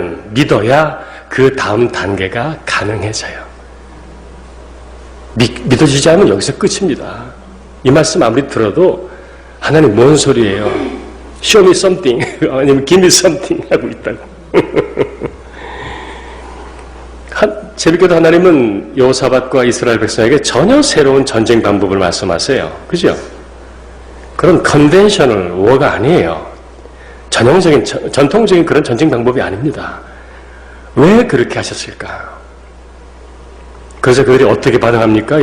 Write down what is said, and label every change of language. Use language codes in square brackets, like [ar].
[ko] 믿어야 그 다음 단계가 가능해져요. 믿어지지 않으면 여기서 끝입니다. 이 말씀 아무리 들어도 하나님 뭔 소리예요? [en] Show me something [ko] 아니면 [en] Give me something [ko] 하고 있다고. 재밌게도 하나님은 여호사밧과 이스라엘 백성에게 전혀 새로운 전쟁 방법을 말씀하세요. 그죠? 그런 컨벤셔널 워가 아니에요. 전통적인 그런 전쟁 방법이 아닙니다. 왜 그렇게 하셨을까? 그래서 그들이 어떻게 반응합니까?